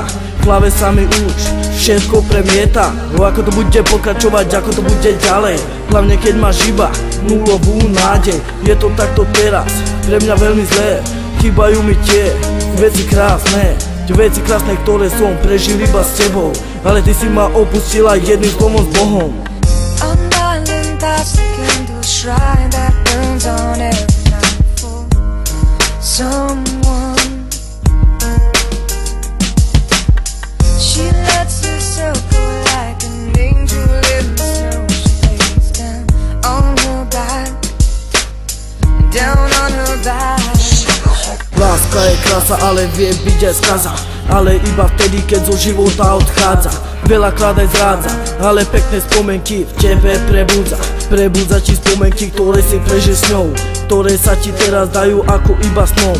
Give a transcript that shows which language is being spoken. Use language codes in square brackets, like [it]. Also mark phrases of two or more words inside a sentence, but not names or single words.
[sk] V hlave sa mi už všetko premieta. Ako to bude pokračovať, ako to bude ďalej, hlavne keď máš iba nulovú nádej. Je to takto teraz, pre mňa veľmi zlé. Chýbajú mi tie veci krásne, ktoré som prežil iba s tebou. Ale ty si ma opustila jedným slovom s Bohom. [en] That burns on every night for someone. She lets herself go like an angel in the snow. She lays down on her back, down on her back. [sk] Láska je krása, ale vie byť aj skaza, ale iba vtedy, keď zo života odchádza. Veľakrát aj zrádza, ale pekné spomenky v tebe prebudza. Prebudza ti spomenky, ktoré si prežil s ňou, ktoré sa ti teraz dajú ako iba snom.